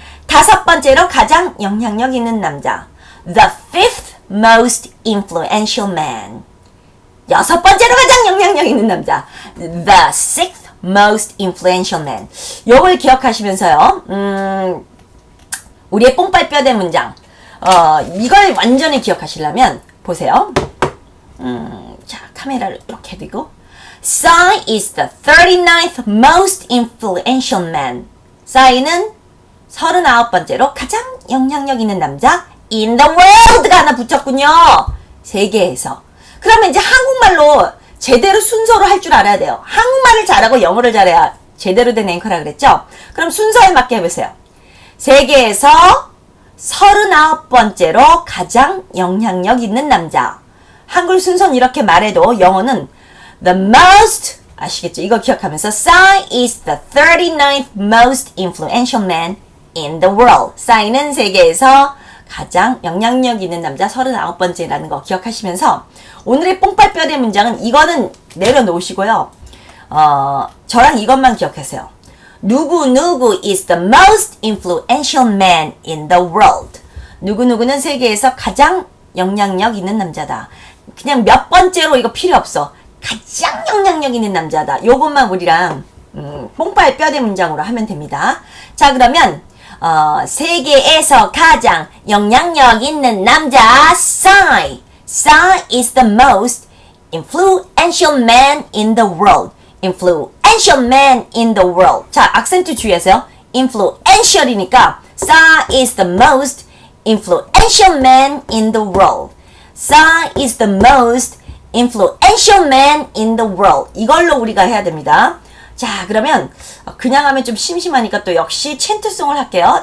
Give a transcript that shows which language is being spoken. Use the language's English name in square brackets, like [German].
[Korean] 다섯 번째로 가장 영향력 있는 남자. [English] The fifth most influential man. [Korean] 여섯 번째로 가장 영향력 있는 남자. [English] The sixth most influential man. [Korean] 요걸 기억하시면서요. 우리의 뽕빨뼈대 문장. 이걸 완전히 기억하시려면 보세요. 자, 카메라를 이렇게 대고. [English] Psy is the 39th most influential man. [Korean] 싸이는 39번째로 가장 영향력 있는 남자 [English] in the world [Korean] 가 하나 붙였군요. 세계에서. 그러면 이제 한국말로 제대로 순서로 할 줄 알아야 돼요. 한국말을 잘하고 영어를 잘해야 제대로 된 앵커라 그랬죠? 그럼 순서에 맞게 해보세요. 세계에서 39번째로 가장 영향력 있는 남자. 한글 순서는 이렇게 말해도 영어는 [English] the most, [Korean] 아시겠죠? 이거 기억하면서 [English] Psy is the 39th most influential man in the world. [Korean] 싸이는 세계에서 가장 영향력 있는 남자 39번째라는 거 기억하시면서 오늘의 뽕빨뼈대 문장은 이거는 내려놓으시고요. 저랑 이것만 기억하세요. [English] 누구 is the most influential man in the world. [Korean] 누구는 세계에서 가장 영향력 있는 남자다. 그냥 몇 번째로 이거 필요 없어. 가장 영향력 있는 남자다. 요것만 우리랑 뽕빨뼈대 문장으로 하면 됩니다. 자, 그러면 세계에서 가장 영향력 있는 남자 Psy. [English] Psy is the most influential man in the world. Influential man in the world. [Korean] 자, 악센트 주의하세요. [English] influential이니까 Psy is the most influential man in the world. Psy is the most influential man in the world. [Korean] 이걸로 우리가 해야 됩니다. 자, 그러면 그냥 하면 좀 심심하니까 또 역시 챈트송을 할게요.